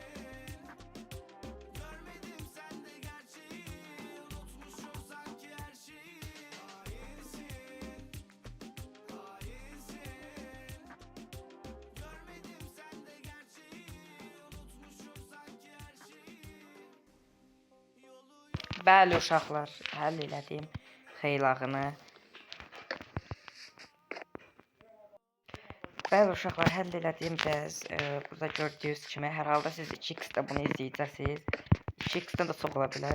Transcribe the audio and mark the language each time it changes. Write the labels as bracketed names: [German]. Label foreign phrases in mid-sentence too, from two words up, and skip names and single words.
[Turkish] Görmedim sende gerçeği, unutmuşum sanki her şeyi. Hainsin, hainsin. Görmedim sende gerçeği, unutmuşum sanki her şeyi. [Azerbaijani] Bəli uşaqlar, həll elədim xeylağını. Bəli uşaqlar, həll elədim bəs burada gördüyünüz kimi hər halda siz 2x-də bunu izləyəcəksiniz. 2x-dən də çox ola bilər.